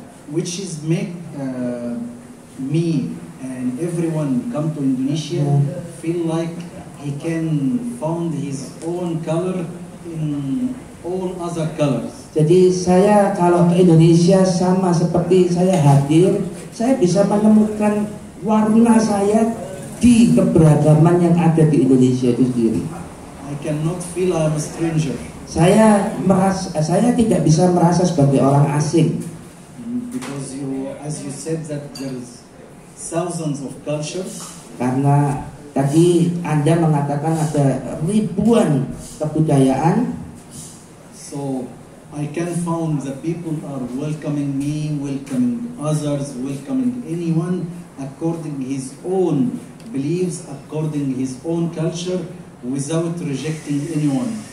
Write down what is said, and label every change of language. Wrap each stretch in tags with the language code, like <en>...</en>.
<en>Which is make me and everyone come to Indonesia feel like he can found his own color in all other colors.</en> <id>Jadi saya kalau ke Indonesia sama seperti saya hadir, saya bisa menemukan warna saya di keberagaman yang ada di Indonesia itu sendiri.</id> <en>I cannot feel I'm a stranger.</en> <id>Saya tidak bisa merasa sebagai orang asing.</id> <en>Because as you said that there's thousands of cultures.</en> <id>Karena tadi Anda mengatakan ada ribuan kebudayaan.</id> <en>So I can found the people are welcoming me, welcoming others, welcoming anyone according his own beliefs, according his own culture, without rejecting anyone.</en>